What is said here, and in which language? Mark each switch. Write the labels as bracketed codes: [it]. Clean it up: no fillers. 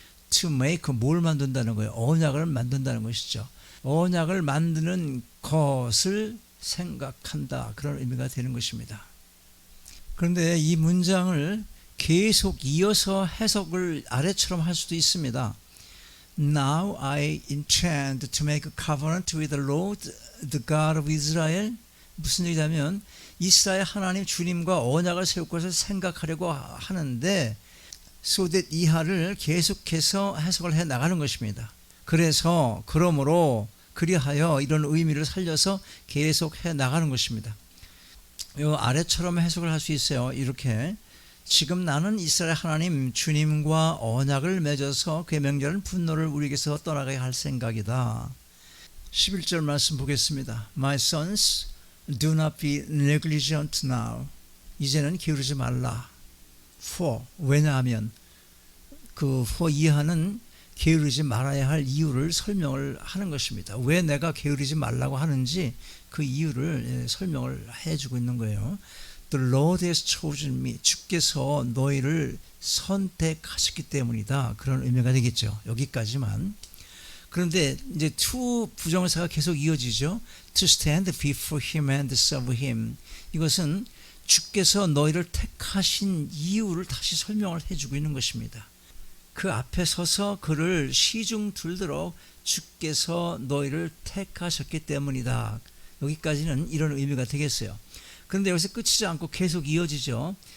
[en] to make, [ko] 뭘 만든다는 거예요? 언약을 만든다는 것이죠. 언약을 만드는 것을 생각한다. 그런 의미가 되는 것입니다. 그런데 이 문장을 계속 이어서 해석을 아래처럼 할 수도 있습니다. [en] Now I intend to make a covenant with the Lord, the God of Israel. [ko] 무슨 얘기냐면 이스라엘 하나님 주님과 언약을 세울 것을 생각하려고 하는데 [en] so that [ko] 이하를 계속해서 해석을 해 나가는 것입니다. 그래서 그러므로 그리하여 이런 의미를 살려서 계속 해 나가는 것입니다. 이 아래처럼 해석을 할 수 있어요. 이렇게 지금 나는 이스라엘 하나님 주님과 언약을 맺어서 그의 맹렬한 분노를 우리에게서 떠나가게 할 생각이다. 11절 말씀 보겠습니다. [en] My sons, do not be negligent now. [ko] 이제는 게으르지 말라. For, 왜냐하면 그 for 이하는 게으르지 말아야 할 이유를 설명을 하는 것입니다. 왜 내가 게으르지 말라고 하는지 그 이유를 설명을 해주고 있는 거예요. [en] The Lord has chosen me. [ko] 주께서 너희를 선택하셨기 때문이다. 그런 의미가 되겠죠. 여기까지만. 그런데 이제 to 부정사가 계속 이어지죠. [en] To stand before him and serve him. [ko] 이것은 주께서 너희를 택하신 이유를 다시 설명을 해주고 있는 것입니다. 그 앞에 서서 그를 시중 들도록 주께서 너희를 택하셨기 때문이다. 여기까지는 이런 의미가 되겠어요. 그런데 여기서 끝이지 않고 계속 이어지죠.